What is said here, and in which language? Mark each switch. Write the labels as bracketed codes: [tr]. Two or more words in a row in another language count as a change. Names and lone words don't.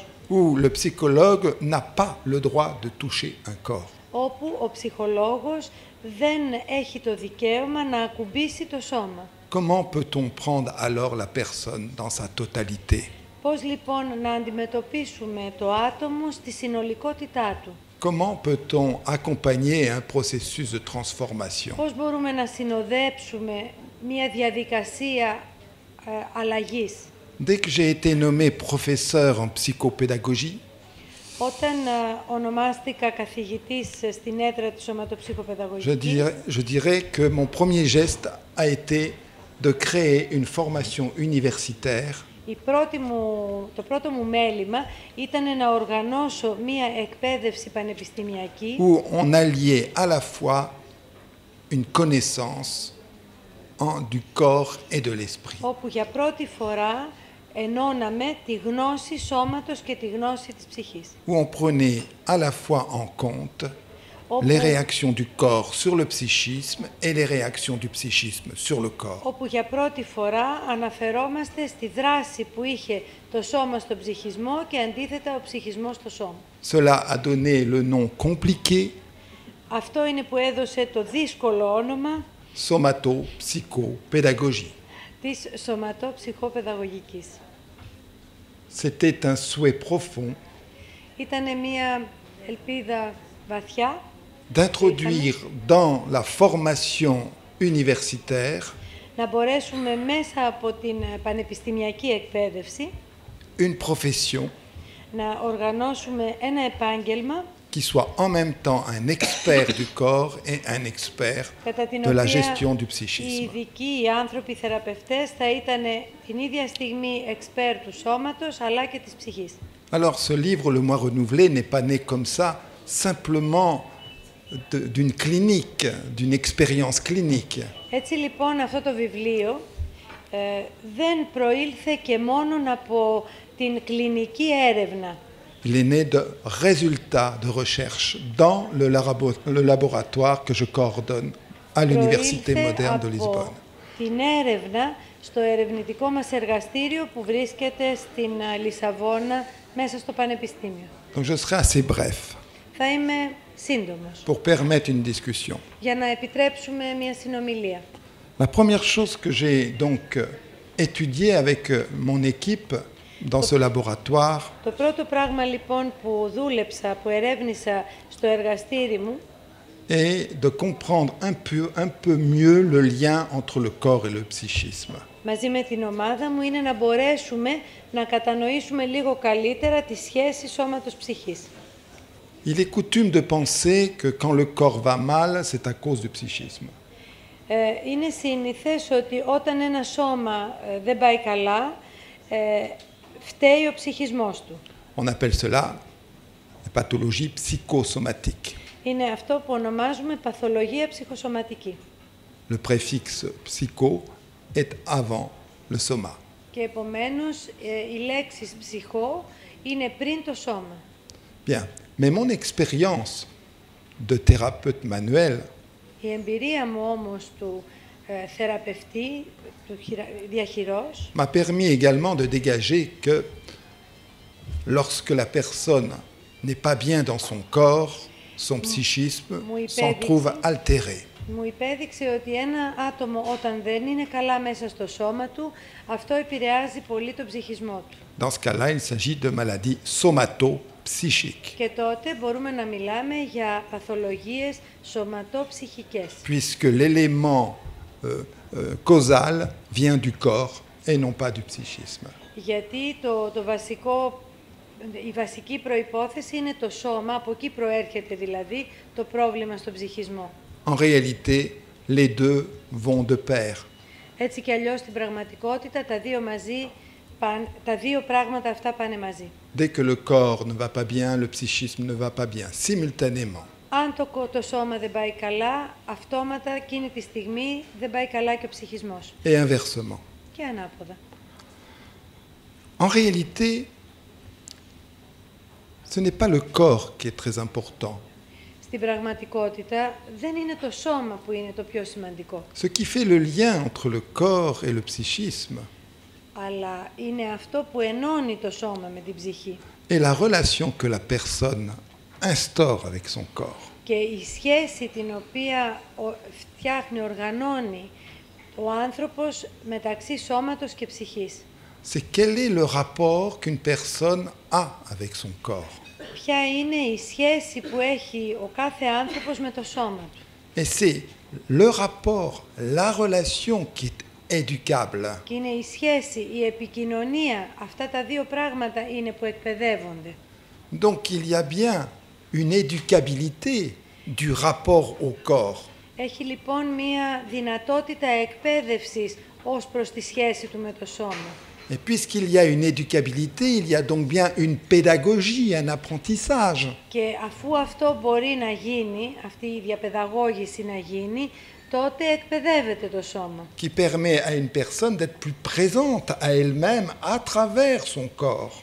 [fr] où le psychologue n'a pas le droit de toucher un corps. [el] όπου ο ψυχολόγος δεν έχει το δικαίωμα να ακουμπήσει το σώμα. [fr] Comment peut-on prendre alors la personne dans sa totalité? [el] Πώς λοιπόν να αντιμετωπίσουμε το άτομο στη συνολικότητά του? [fr] Comment peut-on accompagner un processus de transformation? [el] Πώς μπορούμε να συνοδέψουμε μια διαδικασία αλλαγής? [fr] Dès que j'ai été nommé professeur en psychopédagogie, [el] Όταν ονομάστηκα καθηγητής στην έδρα της σωματοψυχοπαιδαγωγικής, [fr] je dirais que mon premier geste a été de créer une formation universitaire [el] το πρώτο μου μέλημα ήταν να οργανώσω μία εκπαίδευση πανεπιστημιακή [fr] où on alliait à la fois une connaissance du corps et de l'esprit. [el] όπου για πρώτη φορά ενώναμε τη γνώση σώματος και τη γνώση της ψυχής. [fr] Où on prenait à la fois en compte [el] όπου, [fr] les réactions du corps sur le psychisme et les réactions du psychisme sur le corps. [el] όπου για πρώτη φορά αναφερόμαστε στη δράση που είχε το σώμα στον ψυχισμό και αντίθετα ο ψυχισμός στο σώμα. [fr] Cela a donné le nom compliqué [el] Αυτό είναι που έδωσε το δύσκολο όνομα [fr] somato-psychopédagogie. [el] της σωματοψυχοπαιδαγωγικής. [fr] C'était un souhait profond [el] Ήτανε μία ελπίδα βαθιά [fr] d'introduire dans la formation universitaire [el] να μπορέσουμε μέσα από την πανεπιστημιακή εκπαίδευση [fr] une profession [el] να οργανώσουμε ένα επάγγελμα [fr] qui soit en même temps un expert du corps et un expert [el] κατά την [fr] de la [el] οποία [fr] gestion du [el] οι [fr] psychisme. [el] ειδικοί, οι άνθρωποι, οι θεραπευτές θα ήταν την ίδια στιγμή εξπέρ του σώματος αλλά και της ψυχής. [fr] Alors ce livre, Le Moi Renouvelé, n'est pas né comme ça, simplement d'une clinique, d'une expérience clinique. [el] Έτσι λοιπόν αυτό το βιβλίο δεν προήλθε και μόνο από την κλινική έρευνα. [fr] Il est né de résultats de recherche dans le laboratoire que je coordonne à l'Université moderne de Lisbonne. [el] Την έρευνα στο ερευνητικό μας εργαστήριο που βρίσκεται στην Λισαβόνα μέσα στο Πανεπιστήμιο. [fr] Donc je serai assez bref [el] Θα είμαι σύντομος [fr] pour permettre une discussion. [el] για να επιτρέψουμε μια συνομιλία. [fr] La première chose que j'ai donc étudiée avec mon équipe dans ce laboratoire, [el] Το πρώτο πράγμα λοιπόν που δούλεψα, που ερεύνησα στο εργαστήρι μου, [fr] est de comprendre un peu mieux le lien entre le corps et le psychisme. [el] μαζί με την ομάδα μου, είναι να μπορέσουμε να κατανοήσουμε λίγο καλύτερα τη σχέση σώματος-ψυχής. [fr] Il est coutume de penser que quand le corps va mal, c'est à cause du psychisme. [el] Είναι συνηθές ότι όταν ένα σώμα δεν πάει καλά, φταίει ο ψυχισμός του. [fr] On appelle cela la pathologie psychosomatique. [el] Είναι αυτό που ονομάζουμε παθολογία ψυχοσωματική. [fr] Le préfixe psycho est avant le soma. [el] Και επομένως η λέξη ψυχό είναι πριν το σώμα. [fr] Bien, mais mon expérience de thérapeute manuel [el] Η εμπειρία μου όμως του θεραπευτή, του διαχειρός, [fr] m'a permis également de dégager que lorsque la personne n'est pas bien dans son corps, son psychisme s'en trouve altéré. [el] μου υπέδειξε ότι ένα άτομο όταν δεν είναι καλά μέσα στο σώμα του, αυτό επηρεάζει πολύ τον ψυχισμό του. [fr] Dans ce cas-là, il s'agit de maladies somato-psychiques, [el] Και τότε μπορούμε να μιλάμε για παθολογίες σωματοψυχικές. [fr] puisque l'élément causal vient du corps et non pas du psychisme. [el] Γιατί η βασική προϋπόθεση είναι το σώμα, από εκεί προέρχεται δηλαδή το πρόβλημα στον ψυχισμό. [fr] En réalité, les deux vont de pair. [el] Έτσι κι αλλιώς στην πραγματικότητα τα δύο πράγματα αυτά πάνε μαζί. [fr] Dès que le corps ne va pas bien, le psychisme ne va pas bien, simultanément. [el] Αν το σώμα δεν πάει καλά, αυτόματα εκείνη τη στιγμή δεν πάει καλά και ο ψυχισμός. [fr] Et inversement. [el] Και ανάποδα. [fr] En réalité, ce n'est pas le corps qui est très important. [el] Στην πραγματικότητα δεν είναι το σώμα που είναι το πιο σημαντικό. [fr] Ce qui fait le lien entre le corps et le psychisme [el] Αλλά είναι αυτό που ενώνει το σώμα με την ψυχή. [fr] est la relation que la personne instaure avec son corps. [el] Και η σχέση την οποία φτιάχνει, οργανώνει ο άνθρωπος μεταξύ σώματος και ψυχής. [fr] C'est quel est le rapport qu'une personne a avec son corps. [el] Ποια είναι η σχέση που έχει ο κάθε άνθρωπος με το σώμα του. [fr] Et c'est le rapport, la relation qui est éducable. [el] Και είναι η σχέση, η επικοινωνία, αυτά τα δύο πράγματα είναι που εκπαιδεύονται. [fr] Donc il y a bien une éducabilité du rapport au corps. [el] Έχει λοιπόν μία δυνατότητα εκπαίδευσης ως προς τη σχέση του με το σώμα. [fr] Et puisqu'il y a une éducabilité, il y a donc bien une pédagogie, un apprentissage. [el] Και αφού αυτό μπορεί να γίνει, αυτή η διαπαιδαγώγηση να γίνει, τότε εκπαιδεύεται το σώμα. [fr] Qui permet à une personne d'être plus présente à elle-même à travers son corps.